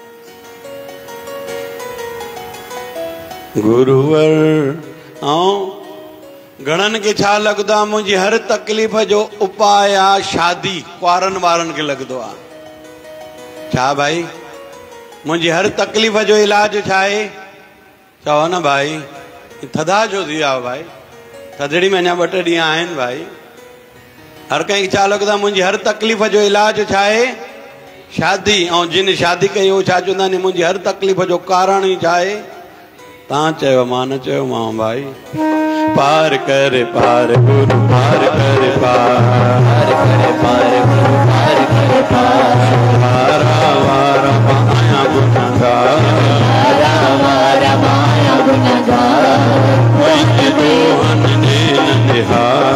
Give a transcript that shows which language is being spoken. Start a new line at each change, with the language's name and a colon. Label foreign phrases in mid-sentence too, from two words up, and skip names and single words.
Sindhi: गुरुवर ऐं घणनि खे छा लॻंदो आहे, मुंहिंजी हर तकलीफ़ जो उपाय आहे शादी, कुंवारनि वारनि खे लॻंदो आहे छा भाई, मुंहिंजी हर तकलीफ़ जो इलाज छा आहे, चओ न भाई, थधा छो थी विया भाई, थधड़ी में अञा 2 ॾींहं आहिनि भाई। हर कंहिंखे छा लॻंदो आहे, मुंहिंजी हर तकलीफ़ जो इलाज छा आहे, शादी। ऐं जिन शादी कई उहो छा चवंदा आहिनि, मुंहिंजी हर तकलीफ़ जो कारण ई छा आहे, तव्हां चयो मां न चयो मां भाई। पार करे पार गुरु पार करे पार करे पार गुरु पार करे पार, वारा वारा माया गुनहगार, वारा वारा माया गुनहगार, कोई दोहन दीन निहार।